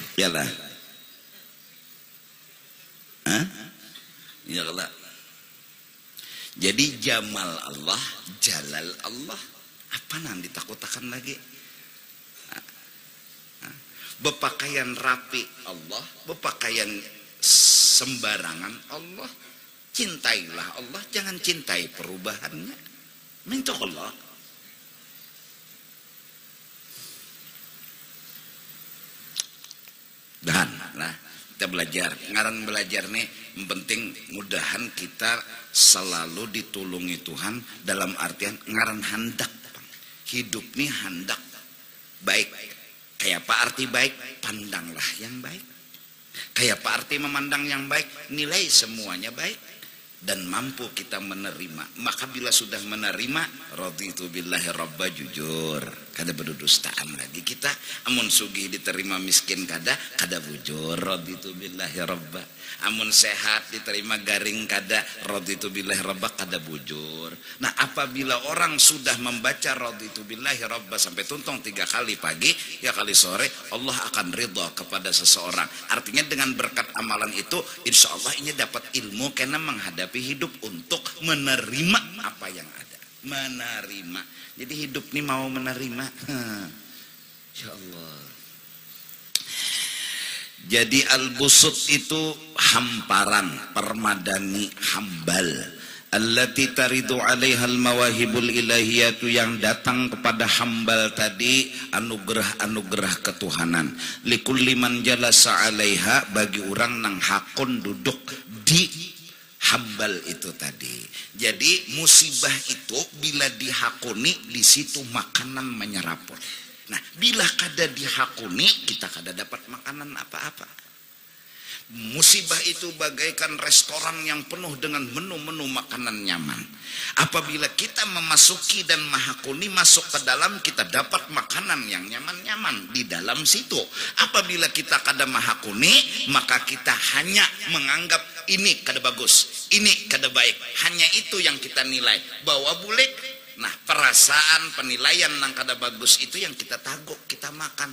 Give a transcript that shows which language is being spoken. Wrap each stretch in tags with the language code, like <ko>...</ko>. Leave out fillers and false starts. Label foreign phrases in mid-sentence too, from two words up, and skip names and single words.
<bjn>lah. Hah?</bjn> <ar>يا الله.</ar> <bjn>Jadi jamal Allah, jalal Allah. Apa nang ditakut-takan lagi? Berpakaian rapi Allah, berpakaian sembarangan Allah. Cintailah Allah, jangan cintai perubahannya. Minta Allah. Dan nah, kita belajar. Ngaran belajar nih, yang penting mudahan kita selalu ditulungi Tuhan dalam artian ngaran handak. Hidup nih handak baik. Kayak apa arti baik? Pandanglah yang baik. Kayak apa arti memandang yang baik? Nilai semuanya baik. Dan mampu kita menerima. Maka bila sudah menerima,</bjn> <ar>رضيت بالله ربا,</ar> <bjn>jujur. Kada berdustaan lagi kita. Amun sugih diterima, miskin kada bujur.</bjn> <ar>رضيت بالله ربا.</ar> <bjn>Amun sehat diterima, garing kada.</bjn> <ar>رضيت بالله ربا,</ar> <bjn>kada bujur. Nah, apabila orang sudah membaca</bjn> <ar>رضيت بالله ربا</ar> <bjn>sampai tuntung 3 kali pagi, ya kali sore, Allah akan ridha kepada seseorang. Artinya dengan berkat amalan itu,</bjn> <ar>إن شاء الله</ar> <bjn>ini dapat ilmu karena menghadapi hidup untuk menerima apa yang ada. Menerima. Jadi hidup ini mau menerima.</bjn> <ar>إن شاء الله.</ar> <bjn>Jadi al-busut itu hamparan, permadani, hambal.</bjn> <ar>التي ترد عليها المواهب الإلهية,</ar> <bjn>yang datang kepada hambal tadi anugerah-anugerah ketuhanan.</bjn> <ar>لكل من جلس عليها,</ar> <bjn>bagi orang nang hakun duduk di hambal itu tadi. Jadi musibah itu bila dihakuni, di situ makanan menyeraput. Nah, bila kada dihakuni, kita kada dapat makanan apa-apa. Musibah itu bagaikan restoran yang penuh dengan menu-menu makanan nyaman. Apabila kita memasuki dan menghakuni, masuk ke dalam, kita dapat makanan yang nyaman-nyaman di dalam situ. Apabila kita kada menghakuni, maka kita hanya menganggap ini kada bagus, ini kada baik. Hanya itu yang kita nilai. Bawa bulik. Nah, perasaan, penilaian yang kada bagus itu yang kita taguk, kita makan.</bjn>